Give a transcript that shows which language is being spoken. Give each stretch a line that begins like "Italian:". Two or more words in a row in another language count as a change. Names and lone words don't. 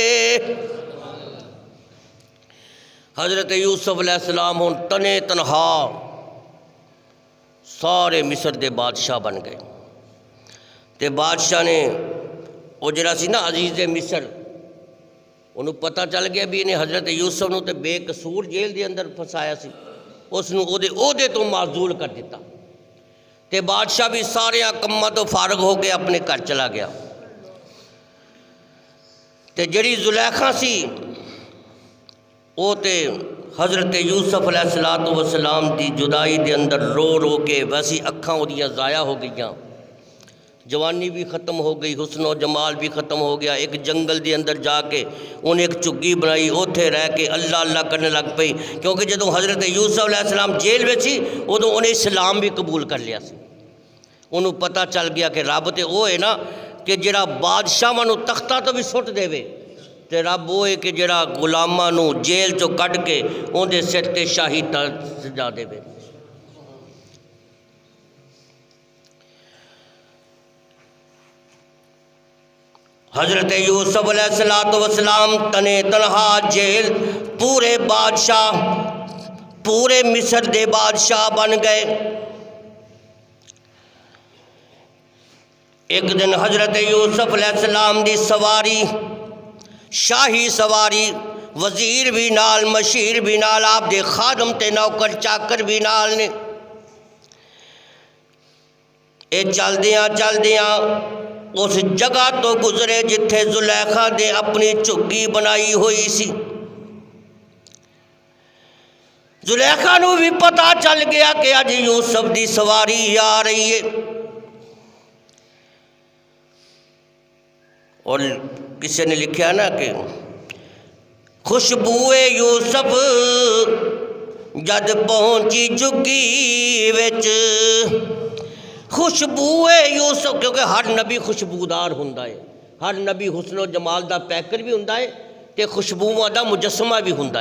Punjabi: حضرت یوسف علیہ السلام ہوں تنے تنہا سارے مصر دے بادشاہ بن گئے، تے بادشاہ نے وہ جڑا سی نا عزیز مصر، انہوں پتہ چل گیا بھی انہیں حضرت یوسف نو تے بے قصور جیل دے اندر پھسایا سی، اس نو عہدے تو معزول کر دیتا، تے بادشاہ بھی سارے کماں تو فارغ ہو کے اپنے گھر چلا گیا۔ تے جڑی زلیخا سی وہ تے حضرت یوسف علیہ السلام دی جدائی دے اندر رو رو کے ویسی اکھاں اودیاں ضائع ہو گئیاں، جوانی بھی ختم ہو گئی، حسن و جمال بھی ختم ہو گیا۔ ایک جنگل دے اندر جا کے انہیں ایک چگی بنائی، اوتھے رہ کے اللہ اللہ کرنے لگ پئی، کیونکہ جدوں حضرت یوسف علیہ السلام جیل میں سی ادوں انہیں اسلام بھی قبول کر لیا سی۔ انہوں پتہ چل گیا کہ رب تے وہ ہے نا کہ جڑا بادشاہاں نو تختہ تو بھی سٹ دے وے، تے رب وہ ہے کہ جڑا غلاماں نو جیل چو کڈ کے اون دے سر تے شاہی تاج سجا دے وے۔ حضرت یوسف علیہ السلام تنے تنہا جیل، پورے بادشاہ پورے مصر دے بادشاہ بن گئے۔ ایک دن حضرت یوسف علیہ السلام دی سواری، شاہی سواری، وزیر بھی نال، مشیر بھی نال، آپ دے خادم تے نوکر چاکر بھی نال نے، اے چلدیاں اس جگہ تو گزرے جتھے زلیخا نے اپنی چگی بنائی ہوئی سی۔ زلیخا نو بھی پتہ چل گیا کہ اج یوسف دی سواری آ رہی ہے، اور کسی نے لکھا نا کہ خوشبوئے یوسف جد پہنچی جگی وچ، خوشبوئے یوسف، کیونکہ ہر نبی خوشبودار ہوندا ہے، ہر نبی حسن و جمال دا پیکر بھی ہوندا ہے تے خوشبوواں دا مجسمہ بھی ہوندا ہے۔